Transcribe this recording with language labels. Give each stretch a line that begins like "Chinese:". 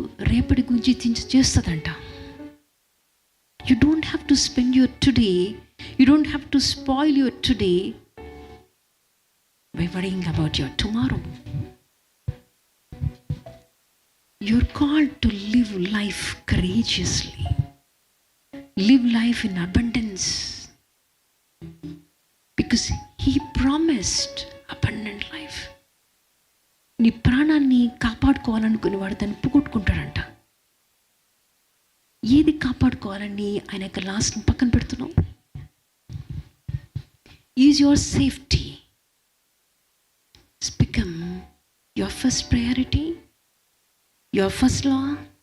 Telugu: రేపటి గురించి చేస్తుందంట.
English: You don't have to spend your today, you don't have to spoil your today by worrying about your tomorrow. You're called to live life courageously, live life in abundance, because he promised abundant life.
Telugu: నీ ప్రాణాన్ని కాపాడుకోవాలనుకుని వాడు దాన్ని పోగొట్టుకుంటాడంట. ఏది కాపాడుకోవాలని ఆయన యొక్క లాస్ట్ని పక్కన పెడుతున్నావు?
English: Is your safety become your first priority, your first law?